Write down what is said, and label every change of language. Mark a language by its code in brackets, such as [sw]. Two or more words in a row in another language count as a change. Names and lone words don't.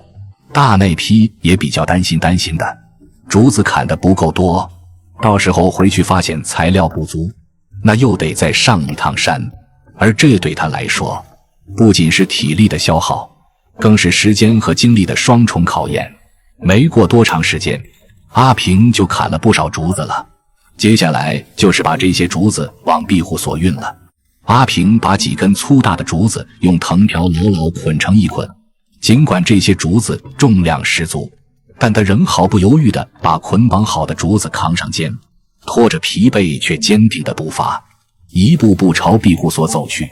[zh] 大內批也比較擔心的，竹子砍得不夠多，到時候回去發現材料不足，那又得再上一趟山，而這對他来說，不僅是體力的消耗，更是時間和精力的雙重考驗。沒過多長時間，阿平就砍了不少竹子了，接下來就是把這些竹子往庇護所運了。阿平把幾根粗大的竹子用藤条牢牢捆成一捆，儘管这些竹子重量十足，但他仍毫不猶豫地把捆綁好的竹子扛上肩，拖着疲憊卻堅定的步伐，一步步朝庇護所走去。